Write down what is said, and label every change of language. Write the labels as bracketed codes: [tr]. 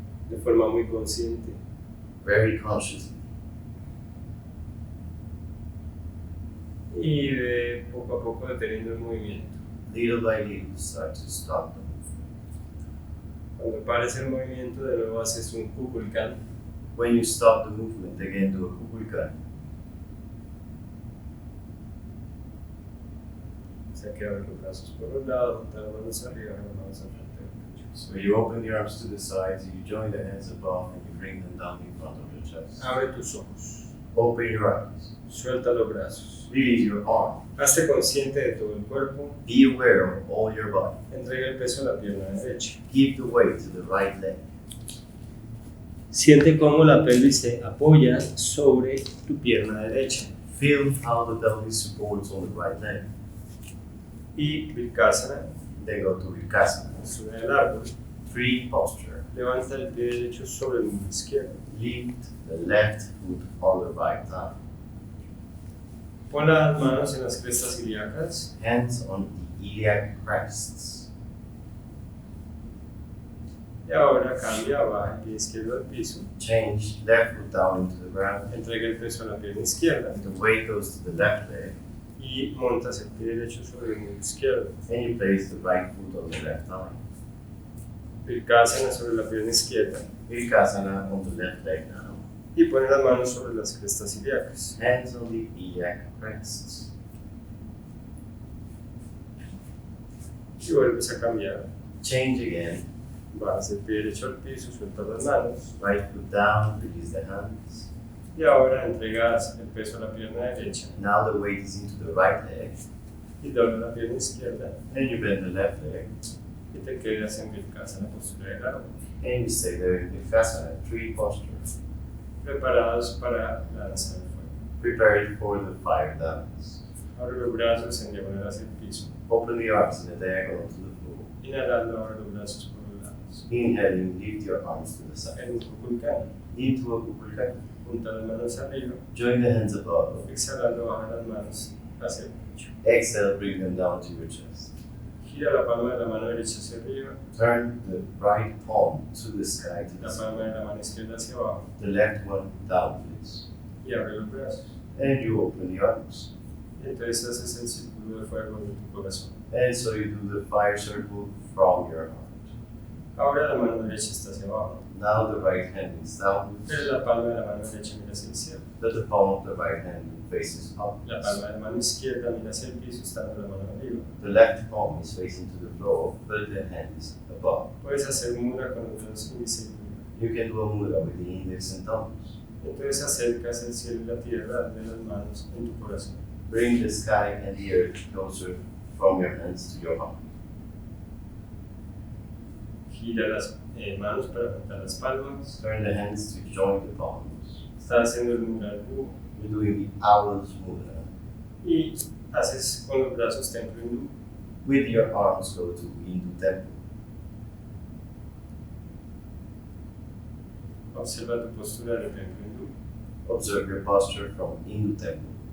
[es] de forma muy consciente. [en] very consciously. [es] Y ve poco a poco deteniendo el movimiento. [en] Little by little, start to stop the movement. [es] Cuando pares el movimiento, de nuevo haces un kukulkan. [en] When you stop the movement, again do a kukulkan. [es] O sea que abres los brazos por los lados, juntas las manos arriba, las manos al frente del pecho. [en] So you open the arms to the sides, you join the hands above, and you bring them down in front of your chest. [es] Abre tus ojos, [en] Open your eyes. [es] suelta los brazos. [en] Release your arm. [es] Hazte consciente de todo el cuerpo. [en] Be aware of all your body. [es] Entrega el peso a la pierna derecha. [en] Give the weight to the right leg. [es] Siente cómo la pelvis se apoya sobre tu pierna derecha. [en] Feel how the pelvis supports on the right leg. [es] Y vrksasana, [en] Then go to vrksasana. [es] postura del árbol. [en] Free posture. [es] Levanta el pie derecho sobre el muslo izquierdo. [en] Lift the left foot on the right thigh. [es] Pon las manos en las crestas ilíacas. [en] Hands on the iliac crests. [es] Y ahora cambia, baja el pie izquierdo al piso. [en] Change left foot down into the ground. [es] Entrega el peso a la pierna izquierda. [en] The weight goes to the left leg. [es] Y montas el pie derecho sobre el muslo izquierdo. [en] And you place the right foot on the left thigh. [es] Vrksasana sobre la pierna izquierda. [en] Vrksasana on the left leg now. [es] Y pon las manos sobre las crestas ilíacas. [en] Hands on the iliac crests. [es] Y vuelves a cambiar. [en] Change again. [es] Bajas el pie derecho al piso, sueltas las manos. [en] Right foot down, release the hands. [es] Y ahora entregas el peso a la pierna derecha. [en] Now the weight is into the right leg. [es] Y doblas la pierna izquierda. [en] And you bend the left leg. [es] Y te quedas en vrksasana, postura del árbol. [en] And you stay there in Vrksasana, tree posture. [es] Preparados para la danza del fuego. [en] Prepared for the fire dance. [es] Abre los brazos en diagonal hacia el piso. [en] Open the arms in a diagonal to the floor. [es] Inhalando, abre los brazos por los lados. [en] Inhaling, lift your arms to the side. [es] En un kukulkan. [en] Into a kukulkan. [es] Junta las manos arriba. [en] Join the hands above. [es] Exhalando, baja las manos hacia el pecho. [en] Exhale, bring them down to your chest. [es] Gira la palma de la mano derecha hacia arriba. [en] Turn the right palm to the sky, to the [es] La [en] sky. [es] palma de la mano izquierda hacia abajo. [en] The left one down, please. [es] Y abre los brazos. [en] And you open the arms. [es] Y entonces haces el círculo de fuego de tu corazón. [en] And so you do the fire circle from your heart. [es] Ahora la mano derecha está hacia abajo. [en] Now the right hand is downwards, [es] Pero la palma de la mano derecha mira hacia el cielo. [en] but the palm of the right hand faces [es] La [en] upwards. [es] palma de la mano izquierda mira hacia el piso, estando la mano arriba. [en] The left palm is facing to the floor, but the hand is above. [es] Puedes hacer mudra con los dedos índice y pulgar. [en] You can do a mudra with the index and thumbs. [es] Entonces acercas el cielo y la tierra de las manos en tu corazón. [en] Bring the sky and the earth closer from your hands to your heart. [es] Gira las manos para juntar las palmas. [en] Turn the hands to join the palms. [es] Estás haciendo el mudra del búho. [en] You're doing the owl's mudra. [es] Y haces con los brazos templo hindú. [en] With your arms, go to Hindu temple. [es] Observa tu postura del templo hindú. [en] Observe your posture from Hindu temple.